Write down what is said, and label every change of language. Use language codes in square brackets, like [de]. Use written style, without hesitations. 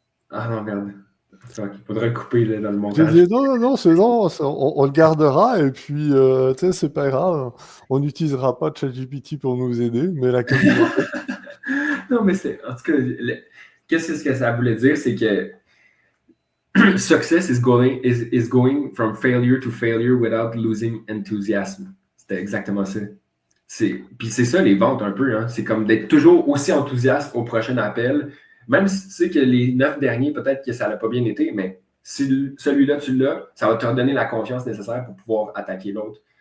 [fr] Ah non, merde. Il faudrait le couper là, dans le montage. J'ai dit non, on le gardera et puis tu sais, c'est pas grave. On n'utilisera pas ChatGPT pour nous aider, mais la communauté. Non, mais en tout cas, qu'est-ce que ça voulait dire? C'est que [en] success is going from failure to failure without losing enthusiasm. [fr] C'était exactement ça. Puis c'est ça les ventes un peu. Hein? C'est comme d'être toujours aussi enthousiaste au prochain appel. Même si tu sais que les 9 derniers, peut-être que ça n'a pas bien été, mais si celui-là, tu l'as, ça va te redonner la confiance nécessaire pour pouvoir attaquer l'autre.